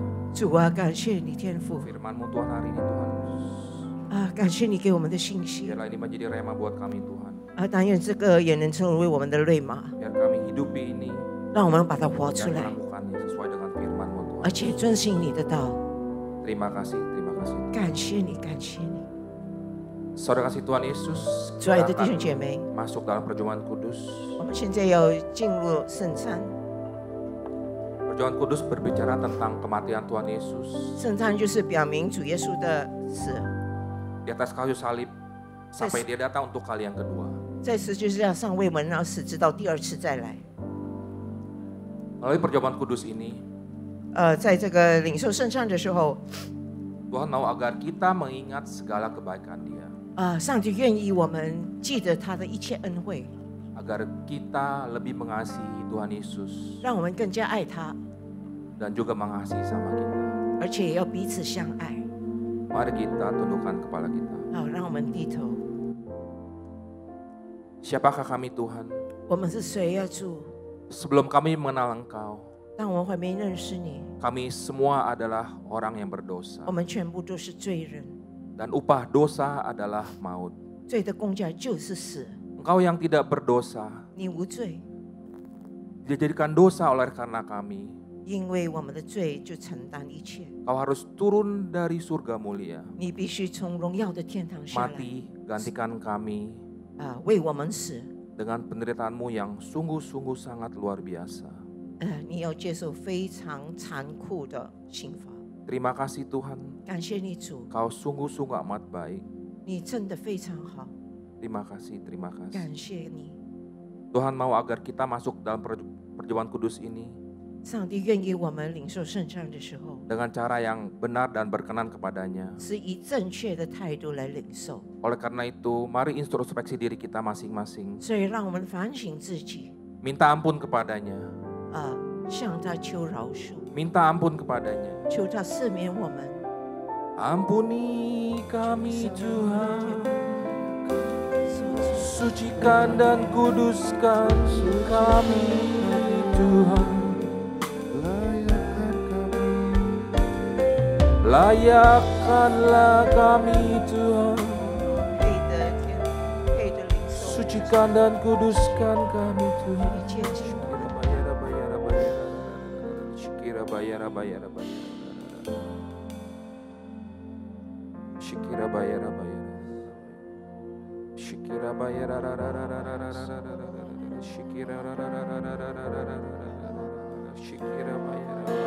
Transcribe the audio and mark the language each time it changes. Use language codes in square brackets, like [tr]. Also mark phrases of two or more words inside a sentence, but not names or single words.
[zh] 主啊，感谢你天父 [id] Firman-Mu Tuhan hari ini Tuhan. [zh] 感谢你给我们的信息 [id] Biarlah ini menjadi rema buat kami Tuhan. [zh] 但愿这个也能成为我们的瑞玛， [id] Biar kami hidupi ini [zh] 让我们把它活出 [id] dan [zh] 来， [id] melakukannya sesuai dengan Firman-Mu Tuhan. [zh] 而且遵行你的道。 [id] Terima kasih, terima kasih. [zh] 感谢你，感谢你。 [id] Saudara kasih Tuhan Yesus, [zh] 主爱 [id] kita [zh] 的弟兄 [id] akan [zh] 姐妹， [id] masuk dalam perjamuan kudus. [zh] 我们现在要进入圣餐。 [id] Perjamuan kudus berbicara tentang kematian Tuhan Yesus [zh] 圣餐就是表明主耶稣的死， [id] di atas kayu salib sampai dia datang untuk kali yang kedua. [zh] 在十字架上为我们而死，直到第二次再来。 [id] Melalui perjamuan kudus ini, [zh] 在这个领受圣餐的时候， [id] Tuhan mau agar kita mengingat segala kebaikan Dia. [zh] 上帝愿意我们记得他的一切恩惠， [id] Agar kita lebih mengasihi Tuhan Yesus [zh] 让我们更加爱他， [id] dan juga mengasihi sama kita. [zh] 而且也要彼此相爱。 [id] Mari kita tundukkan kepala kita. [zh] 好，让我们低头。 [id] Siapakah kami Tuhan? [zh] 我们是谁呀，主？ [id] Sebelum kami mengenal Engkau, [zh] 当我们还没认识你， [id] kami semua adalah orang yang berdosa. [zh] 我们全部都是罪人， [id] Dan upah dosa adalah maut. [zh] 罪的工价就是死。 [id] Engkau yang tidak berdosa, [zh] 你无罪， [id] dijadikan dosa oleh karena kami. [zh] 因为我们的罪就承担一切。 [id] Kau harus turun dari surga mulia. [zh] 你必须从荣耀的天堂下来， [id] Mati gantikan kami [zh] 为我们死。 [id] dengan penderitaanmu yang sungguh-sungguh sangat luar biasa. [zh] 你要接受非常残酷的刑罚。 [id] Terima kasih Tuhan, [zh] 感谢你主， [id] Kau sungguh-sungguh amat baik. [zh] 你真的非常好， [id] Terima kasih, terima kasih. [zh] 感谢你。 [id] Tuhan mau agar kita masuk dalam perjamuan kudus ini [zh] 上帝愿意我们领受圣餐的时候， [id] dengan cara yang benar dan berkenan kepadanya. [zh] 是以正确的态度来领受。 [id] Oleh karena itu, mari introspeksi diri kita masing-masing. [zh] 所以让我们反省自己， [id] Minta ampun kepadanya. [zh] 向他求饶恕， [id] Minta ampun kepadanya. [zh] 求他赦免我们。 [id] Ampuni kami Tuhan, sucikan dan kuduskan kami Tuhan. Layakkanlah kami Tuhan, sucikan dan kuduskan kami Tuhan. Shikira bayara bayara bayara. Shikira bayara bayara. Shikira bayara Shikira Shikira bayara.